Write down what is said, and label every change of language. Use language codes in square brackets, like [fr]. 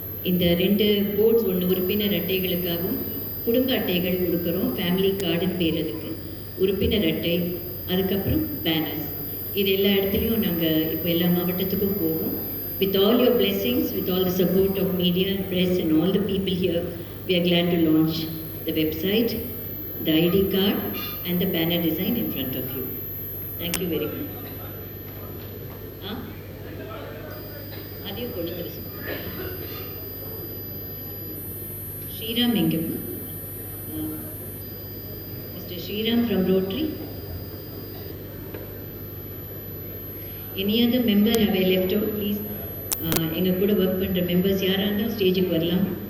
[ta] இந்த 2 போர்ட்ஸ், ஒன்று உறுப்பினர் அட்டைகளுக்காகவும் குடும்ப அட்டைகள் கொடுக்குறோம். ஃபேமிலி கார்டுன்னு பேர் அதுக்கு. உறுப்பினர் அட்டை, அதுக்கப்புறம் பேனர்ஸ். இது எல்லா இடத்துலையும் நாங்கள் இப்போ எல்லா மாவட்டத்துக்கும் போவோம். [en] With all your blessings, with all the support of media, press and all the people here, we are glad to launch the website, the ID card and the banner design in front of you. Thank you very much. [ta] அதையும் கொடுத்துரு. [en] Shriram Engam. Mr. Shriram from Rotary. Any other member have I left out, please? [ta] எங்கள் கூட work பண்ணுற members யாராக இருந்தாலும் ஸ்டேஜுக்கு வரலாம்.